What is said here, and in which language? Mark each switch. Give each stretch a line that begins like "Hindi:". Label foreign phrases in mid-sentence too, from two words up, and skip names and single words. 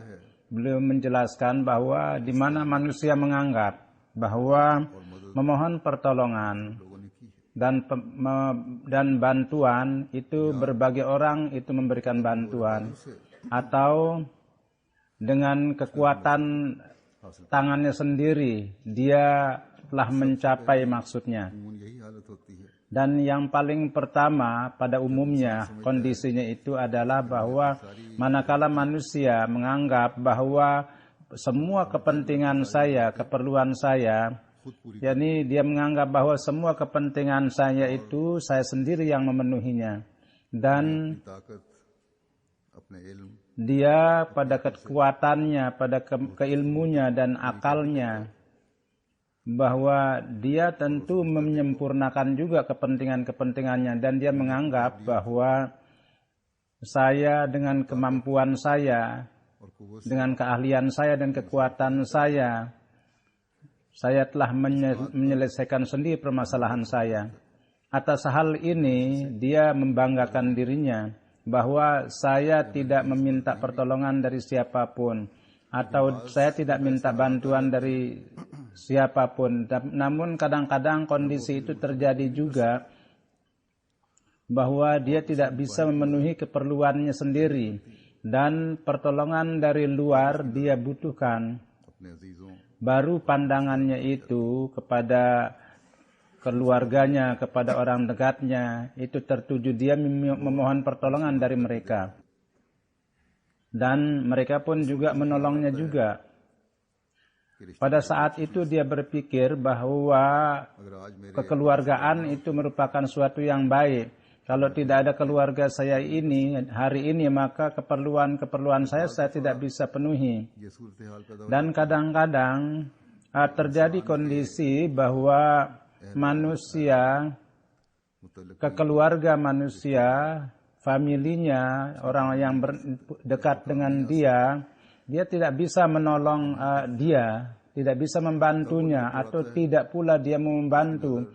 Indonesian: Beliau menjelaskan bahwa di mana manusia menganggap bahwa memohon pertolongan dan bantuan itu berbagai orang itu memberikan bantuan, atau dengan kekuatan tangannya sendiri dia telah mencapai maksudnya. Dan yang paling pertama pada umumnya kondisinya itu adalah bahwa manakala manusia menganggap bahwa semua kepentingan saya, keperluan saya
Urdu: خود پوری
Indonesian: yakni dia menganggap bahwa semua kepentingan saya itu saya sendiri yang memenuhinya, dan
Urdu: اپنی طاقت اپنے علم
Indonesian: dia pada kekuatannya, pada keilmunya dan akalnya, bahwa dia tentu menyempurnakan juga kepentingan-kepentingannya, dan dia menganggap bahwa saya dengan kemampuan saya,
Urdu: اور قوت
Indonesian: dengan keahlian saya dan kekuatan saya telah menyelesaikan sendiri permasalahan saya. Atas hal ini dia membanggakan dirinya bahwa saya tidak meminta pertolongan dari siapapun, atau saya tidak minta bantuan dari siapapun. Namun kadang-kadang kondisi itu terjadi juga bahwa dia tidak bisa memenuhi keperluannya sendiri, dan pertolongan dari luar dia butuhkan.
Urdu: اپنے عزیزوں
Indonesian: Baru pandangannya itu kepada keluarganya, kepada orang dekatnya, itu tertuju, dia memohon pertolongan dari mereka. Dan mereka pun juga menolongnya juga. Pada saat itu dia berpikir bahwa
Urdu: اگر آج میرے
Indonesian: kekeluargaan itu merupakan suatu yang baik. Kalau tidak ada keluarga saya ini hari ini, maka keperluan saya tidak bisa penuhi.
Urdu: یہ صورت حال پیدا ہو
Indonesian: Dan kadang-kadang terjadi kondisi bahwa manusia,
Urdu: मुतल्लिक़
Indonesian: kekeluarga manusia, familinya, orang yang dekat dengan dia tidak bisa menolong dia, tidak bisa membantunya, atau tidak pula dia mau membantu.